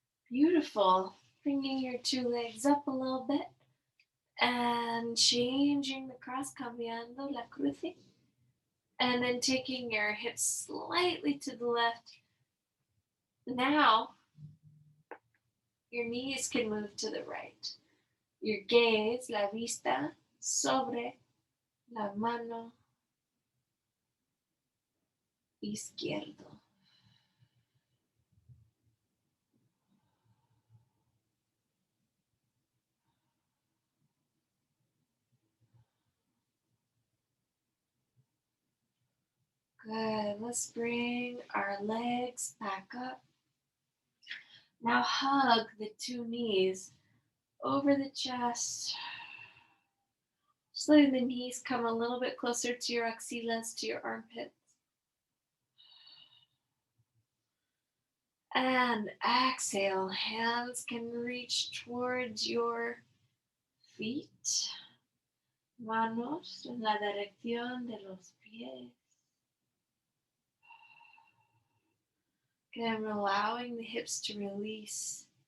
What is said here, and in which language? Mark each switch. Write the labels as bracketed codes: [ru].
[en] Beautiful. Bringing your two legs up a little bit and changing the cross, [es] cambiando la cruce. [en] And then taking your hips slightly to the left. Now, your knees can move to the right. Your gaze, [es] la vista, sobre la mano izquierdo. [en] Good. Let's bring our legs back up. Now hug the two knees over the chest. Just letting the knees come a little bit closer to your axilas, to your armpits. And exhale, hands can reach towards your feet. [es] Manos en la dirección de los pies. [en] Again, allowing the hips to release.